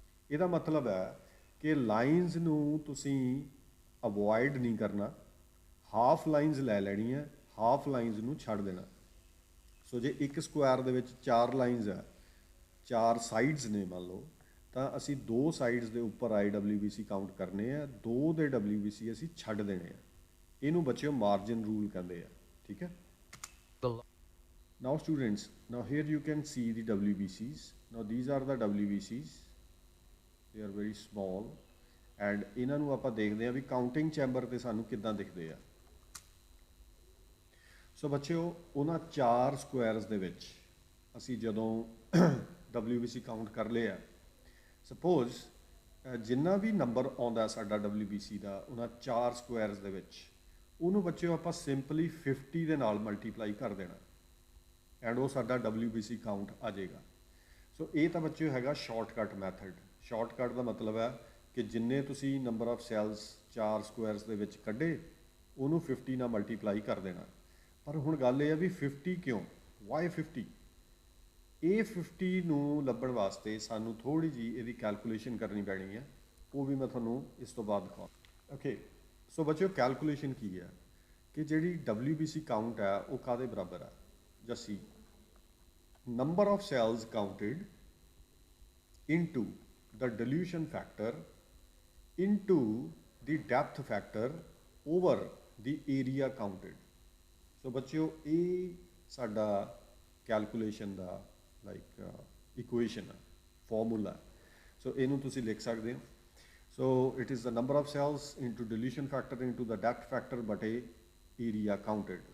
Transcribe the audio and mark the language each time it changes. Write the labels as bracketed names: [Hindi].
[Punjabi] ਇਹਦਾ ਮਤਲਬ ਹੈ ਕਿ ਲਾਈਨਸ ਨੂੰ ਤੁਸੀਂ ਅਵੋਇਡ ਨਹੀਂ ਕਰਨਾ, ਹਾਫ ਲਾਈਨਸ ਲੈ ਲੈਣੀ ਹੈ, ਹਾਫ ਲਾਈਨਸ ਨੂੰ ਛੱਡ ਦੇਣਾ। ਸੋ ਜੇ ਇੱਕ ਸਕੁਆਇਰ ਦੇ ਵਿੱਚ 4 ਲਾਈਨਸ ਹੈ, 4 ਸਾਈਡਸ ਨੇ ਮੰਨ ਲਓ, ਤਾਂ ਅਸੀਂ 2 ਸਾਈਡਸ ਦੇ ਉੱਪਰ ਆਏ WBC ਕਾਊਂਟ ਕਰਨੇ ਆ, 2 ਦੇ WBC ਅਸੀਂ ਛੱਡ ਦੇਣੇ ਆ। ਇਹਨੂੰ ਬੱਚਿਓ ਮਾਰਜਿਨ ਰੂਲ ਕਹਿੰਦੇ ਆ, ਠੀਕ ਹੈ। [English] Now students, now here you can see the WBCs. Now these are the WBCs. They are very small and [Punjabi] ਇਹਨਾਂ ਨੂੰ ਆਪਾਂ ਦੇਖਦੇ ਆ ਵੀ ਕਾਊਂਟਿੰਗ ਚੈਂਬਰ ਤੇ ਸਾਨੂੰ ਕਿੱਦਾਂ ਦਿਖਦੇ ਆ। ਸੋ ਬੱਚਿਓ, ਉਹਨਾਂ 4 ਸਕੁਆਇਰਸ ਦੇ ਵਿੱਚ ਅਸੀਂ ਜਦੋਂ WBC ਕਾਊਂਟ ਕਰ ਲਿਆ, ਸਪੋਜ਼ ਜਿੰਨਾ ਵੀ ਨੰਬਰ ਆਉਂਦਾ ਸਾਡਾ WBC ਦਾ ਉਹਨਾਂ 4 ਸਕੁਆਇਰਸ ਦੇ ਵਿੱਚ, ਉਹਨੂੰ ਬੱਚਿਓ ਆਪਾਂ ਸਿੰਪਲੀ 50 ਦੇ ਨਾਲ ਮਲਟੀਪਲਾਈ ਕਰ ਦੇਣਾ ਐਂਡ ਉਹ ਸਾਡਾ WBC ਕਾਊਂਟ ਆ ਜਾਏਗਾ। ਸੋ ਇਹ ਤਾਂ ਬੱਚਿਓ ਹੈਗਾ ਸ਼ਾਰਟਕਟ ਮੈਥਡ। ਸ਼ਾਰਟਕਟ ਦਾ ਮਤਲਬ ਹੈ ਕਿ ਜਿੰਨੇ ਤੁਸੀਂ ਨੰਬਰ ਆਫ ਸੈਲਸ 4 ਸਕੁਆਇਰਸ ਦੇ ਵਿੱਚ ਕੱਢੇ ਉਹਨੂੰ 50 ਨਾਲ ਮਲਟੀਪਲਾਈ ਕਰ ਦੇਣਾ। ਪਰ ਹੁਣ ਗੱਲ ਇਹ ਹੈ ਵੀ 50 ਕਿਉਂ, ਵਾਈ 50? ਇਹ 50 ਨੂੰ ਲੱਭਣ ਵਾਸਤੇ ਸਾਨੂੰ ਥੋੜ੍ਹੀ ਜਿਹੀ ਇਹਦੀ ਕੈਲਕੂਲੇਸ਼ਨ ਕਰਨੀ ਪੈਣੀ ਹੈ, ਉਹ ਵੀ ਮੈਂ ਤੁਹਾਨੂੰ ਇਸ ਤੋਂ ਬਾਅਦ ਦਿਖਾਉਂਦਾ। ਓਕੇ, ਸੋ ਬੱਚਿਓ ਕੈਲਕੂਲੇਸ਼ਨ ਕੀ ਹੈ ਕਿ ਜਿਹੜੀ WBC ਕਾਊਂਟ ਹੈ ਉਹ ਕਾਹਦੇ ਬਰਾਬਰ ਹੈ? [English] Just see, number of cells counted into the dilution factor into the depth factor over the area counted. [Punjabi] So ਬੱਚਿਓ ਇਹ ਸਾਡਾ ਕੈਲਕੂਲੇਸ਼ਨ ਦਾ ਲਾਈਕ ਇਕੁਏਸ਼ਨ ਹੈ, ਫਾਰਮੂਲਾ। [English] so [Punjabi] ਇਹਨੂੰ ਤੁਸੀਂ ਲਿਖ ਸਕਦੇ ਹੋ। [English] So it is the number of cells into dilution factor into the depth factor ਬਟੇ area counted.